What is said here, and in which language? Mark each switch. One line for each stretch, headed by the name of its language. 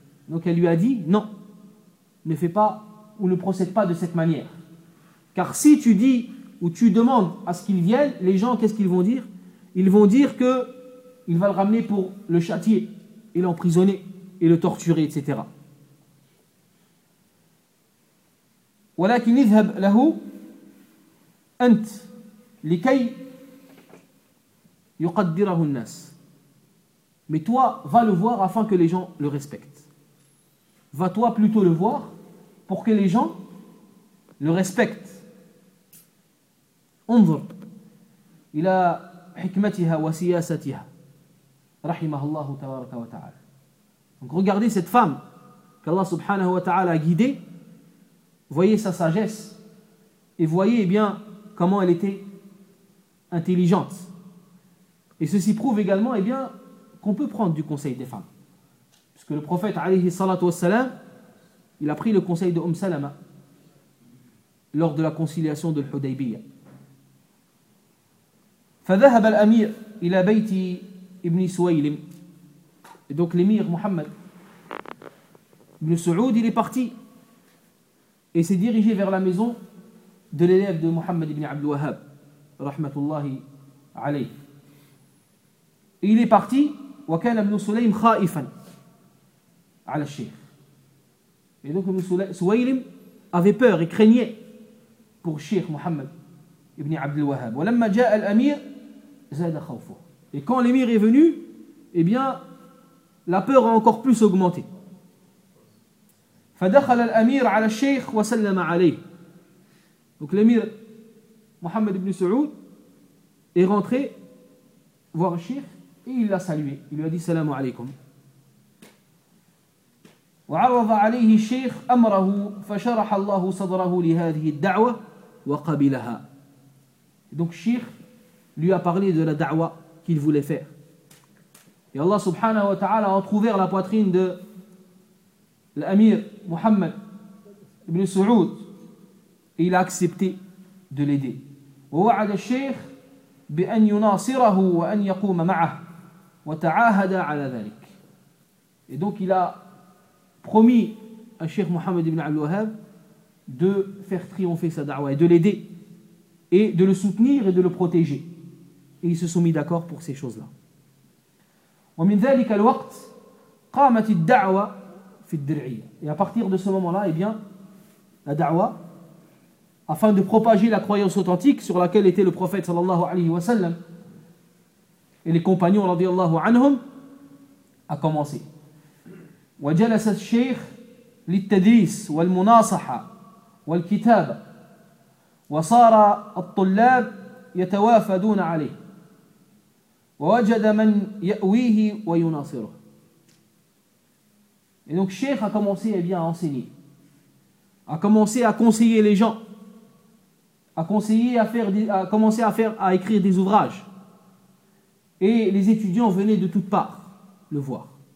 French: Donc elle lui a dit, non, ne fais pas ou ne procède pas de cette manière. Car si tu dis ou tu demandes à ce qu'il vienne, les gens, qu'est-ce qu'ils vont dire? Ils vont dire qu'il va le ramener pour le châtier et l'emprisonner et le torturer, etc.
Arabic: ولكن اذهب له انت لكي يقدره الناس.
French: Mais toi, va le voir afin que les gens le respectent. Va toi plutôt le voir pour que les gens le respectent.
Arabic: انظر الى حكمتها وسياستها رحمه الله تبارك وتعالى.
French: Donc regardez cette femme qu'Allah subhanahu wa ta'ala a guidée. Voyez sa sagesse et voyez, eh bien, comment elle était intelligente. Et ceci prouve également, eh bien, qu'on peut prendre du conseil des femmes. Puisque le prophète alayhi salatu wassalam, il a pris le conseil de Umm Salama lors de la conciliation de l'Hudaybiyya.
Arabic: فذهب الأمير إلى بيت ابن سويلم.
French: Et donc l'émir Mohammed ibn Saoud, il est parti et s'est dirigé vers la maison de l'élève de Mohammed ibn Abdul Wahhab rahmatullahi alayh. Il est parti
Arabic: wa kana ibn Sulaym khaifan ala al-Sheikh.
French: Et donc ibn Suwaylim avait peur et craignait pour Cheikh Mohammed ibn Abdul Wahhab.
Arabic: Wa lamma jaa al-amir zada khawfuh.
French: Et quand l'émir est venu, eh bien, la peur a encore plus augmenté.
Arabic: فدخل الأمير على الشيخ وسلم عليه.
French: Donc l'émir Mohammed ibn Saoud est rentré voir Cheikh et il l'a salué. Il lui a dit salam alaykum.
Arabic: وعرض عليه الشيخ أمره فشرح الله صدره لهذه الدعوة وقبلها.
French: Donc Cheikh lui a parlé de la da'wa qu'il voulait faire. Et Allah subhanahu wa ta'ala a entrouvert la poitrine de l'amir Mohammed ibn Saoud et il a accepté de l'aider.
Arabic: ووعد الشيخ بأن يناصره وأن يقوم معه وتعاهد على ذلك.
French: Et donc il a promis à Cheikh Mohammed ibn Abdul Wahhab de faire triompher sa da'wah et de l'aider et de le soutenir et de le protéger. Et ils se sont mis d'accord pour ces choses-là. Et à partir de ce moment-là, eh bien, la da'wah, afin de propager la croyance authentique sur laquelle était le prophète sallallahu alayhi wa sallam et les compagnons radiyallahu anhum, a commencé.
Arabic: وجلس الشيخ للتدريس والمناصحة والكتابة وصار الطلاب يتوافدون عليه ووجد من يأويه ويناصره.
French: Et donc Cheikh a commencé à bien enseigner, a commencé à conseiller les gens, a commencé à écrire des ouvrages, et les étudiants venaient de toutes parts le voir.